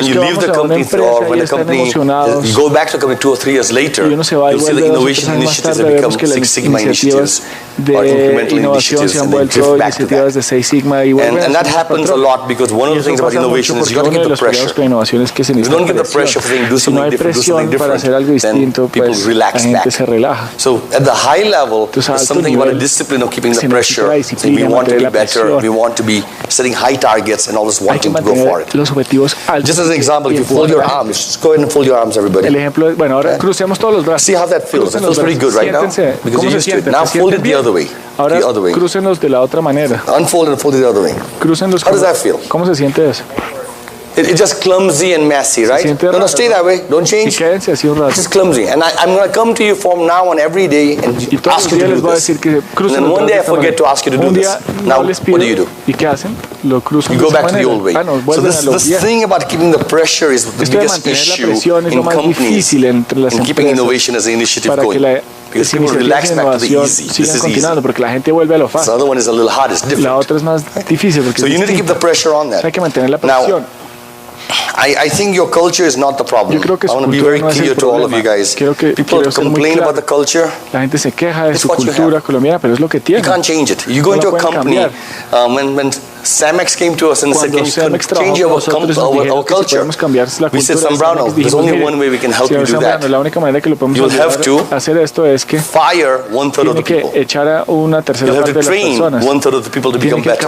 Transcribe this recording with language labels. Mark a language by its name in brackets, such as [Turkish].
[English] When you leave the company, or when the company, you go back to the company 2 or 3 years later, you'll see the innovation initiatives have become Six Sigma initiatives. [Spanish] de innovación se han vuelto iniciativas de Six Sigma y vuelven [English] and that happens a lot because one of the things about innovation is you got to get the pressure. You don't get the pressure for saying do something different, do something different, then people relax back. So at the high level, there's something about a discipline of keeping the pressure. Saying we want to be better, we want to be setting high targets and always wanting to go for it. Just as an example, if you fold your arms, just go ahead and fold your arms, everybody. [Spanish] El ejemplo es, bueno, ahora crucemos todos los brazos. [English] See how that feels. That feels pretty good right now because you're used to it. Now fold it the other way. [Spanish] Ahora crúcenlos de la otra manera. [English] Unfold and fold it the other way. [Spanish] Crúcenlos. [English] How does that feel? [Spanish] ¿Cómo se siente eso? [English] It's just clumsy and messy, right? No, stay that way. Don't change. [Spanish] Quédense así un rato. [English] It's just clumsy. And I'm going to come to you from now on every day and ask you to do this. And then one day I forget to ask you to do this. Now, what do you do? [Spanish] ¿Y qué hacen? Lo cruzan. [English] You go back to the old way. So this thing about keeping the pressure is the biggest issue in companies and keeping innovation as an initiative going. Because people relax back to the easy. This is easy. [Spanish] Porque la gente vuelve a lo fácil. [English] The other one is a little hard. It's different. [Spanish] La otra es más difícil porque [English] so you need to keep the pressure on that. [Spanish] Hay que mantener la presión. [English] I think your culture is not the problem. I want to be very clear to all of you guys. People complain about the culture. [Spanish] La gente se queja de su cultura colombiana, pero es lo que tiene. [English] You can't change it. You go into a company, when Samex came to us and said, can you change our culture? We said, Zambrano, there's only one way we can help you do that. You'll have to fire one-third of the people. You'll have to train one-third of the people to become better.